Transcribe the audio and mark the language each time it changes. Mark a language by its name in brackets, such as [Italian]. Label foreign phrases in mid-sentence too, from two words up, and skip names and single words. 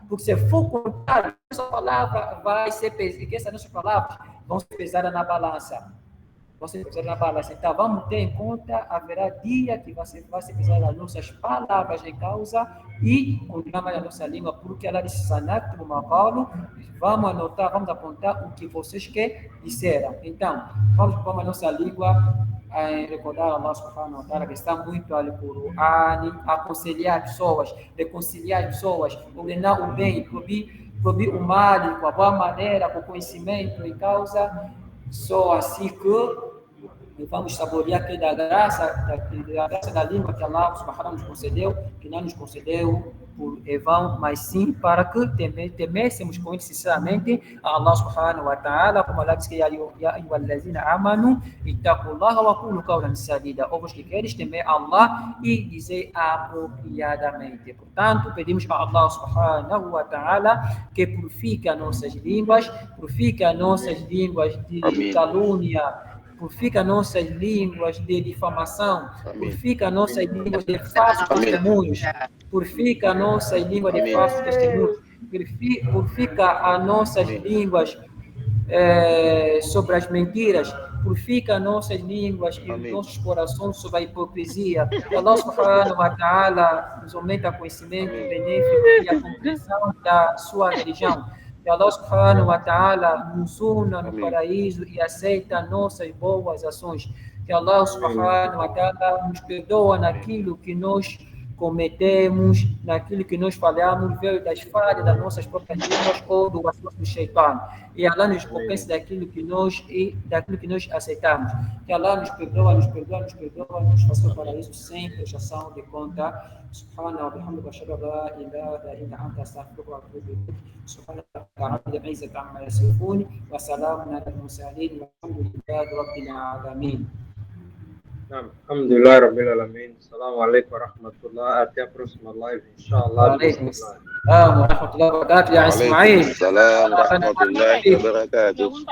[Portuguese] Porque se for contrário, essa palavra vai ser pesada, que essas nossas palavras vão ser pesadas na balança. Então, vamos ter em conta, haverá dia que vai ser pesado as nossas palavras em causa e continuar mais a nossa língua, porque ela disse, [Arabic] سنكتب ما قالوا, [Portuguese] vamos anotar, vamos apontar o que vocês que disseram. Então, vamos a nossa língua a recordar Allah [Arabic] سبحانه وتعالى, [Portuguese] que está muito Al-Qur'an, aconselhar pessoas, reconciliar pessoas, ordenar o bem, proibir o mal, com a boa maneira, com o conhecimento em causa. Só assim que vamos saborear aqui da graça da língua que Allah subhanahu nos concedeu, que não nos concedeu por vão, mas sim para que temêssemos com ele sinceramente a Allah [Arabic] سبحانه وتعالى, [Portuguese] como Allah diz que [Arabic] يا أيها الذين آمنوا اتقوا الله وقولوا قولا سديدا, [Portuguese] ou vos que queres temer Allah e dizer apropriadamente. Portanto, pedimos a Allah [Arabic] سبحانه وتعالى [Portuguese] que purifique as nossas línguas de calúnia, purifica nossas línguas de difamação, purifica nossas línguas de falsos testemunhos, purifica nossas línguas de falsos testemunhos, purifica as nossas línguas sobre as mentiras, purifica nossas línguas e os nossos corações sobre a hipocrisia. Que Allah [Arabic] سبحانه وتعالى [Portuguese] nos aumenta conhecimento benéfico e a compreensão da sua religião. Que Allah [Arabic] سبحانه وتعالى [Portuguese] nos una no paraíso e aceita nossas boas ações. Que Allah [Arabic] سبحانه وتعالى [Portuguese] nos perdoa naquilo que nós cometemos, naquilo que nós falhamos, veio das falhas das nossas próprias línguas ou do assunto do Shaitan. E Allah nos compensa daquilo que nós aceitamos. Que Allah nos perdoa, nos faça o paraíso sem prestação de conta. [Arabic] سبحانه وبحمدك أشهد أن لا إله إلا أنت أستغفرك وأتوب إليك سبحانك رب العزة عما يصفون وسلام على المرسلين والحمد لله رب العالمين. نعم الحمد لله رب العالمين. السلام عليكم ورحمة الله. أتي [Portuguese] próxima live [Arabic] إن شاء الله. وعليكم السلام ورحمة الله وبركاته يا إسماعيل. وعليكم السلام ورحمة الله وبركاته.